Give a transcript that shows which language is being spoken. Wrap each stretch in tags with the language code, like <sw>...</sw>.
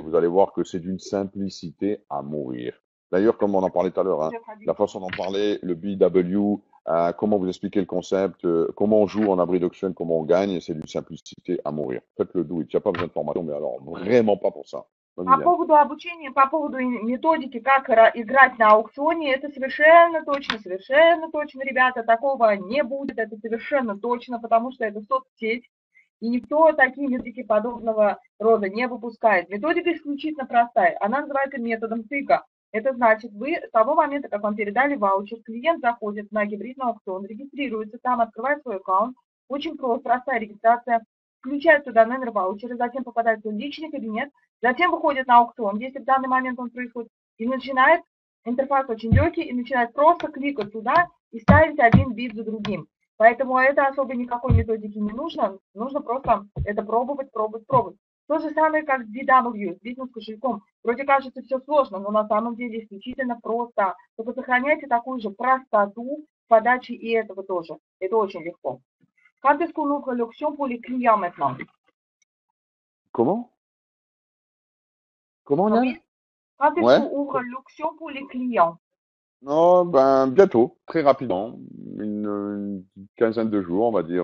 <fr>Vous allez voir que c'est d'une simplicité à mourir. D'ailleurs, comme on en parlait tout à l'heure, hein, la façon d'en parler, le BW, comment vous expliquer le concept, comment on joue en abri d'auction, comment on gagne, c'est d'une simplicité à mourir. Faites-le</fr> <en>do it.</en> <fr>Il n'y a pas besoin de formation, mais alors vraiment pas pour ça.</fr> <ru>По поводу обучения, по поводу методики, как играть на аукционе, это совершенно точно, ребята, такого не будет, это совершенно точно, потому что это соцсеть, и никто такие методики подобного рода не выпускает. Методика исключительно простая, она называется методом тыка. Это значит, вы с того момента, как вам передали ваучер, клиент заходит на гибридный аукцион, регистрируется там, открывает свой аккаунт, очень просто, простая регистрация, включает туда номер ваучера, затем попадает в свой личный кабинет, затем выходит на аукцион, если в данный момент он происходит, и начинает, интерфейс очень легкий, и начинает просто кликать туда и ставить один бит за другим. Поэтому это особо никакой методики не нужно. Нужно просто это пробовать, пробовать, пробовать. То же самое, как с DW, с бизнес-кошельком. Вроде кажется все сложно, но на самом деле исключительно просто. Только сохраняйте такую же простоту подачи и этого тоже. Это очень легко.</ru> <fr>Quand est-ce qu'on ouvre l'option pour les clients maintenant? Comment? Comment, Ah Yann? oui. Quand est-ce Ouais. qu'on ouvre l'option pour les clients? Non, ben bientôt, très rapidement, une quinzaine de jours, on va dire.</fr>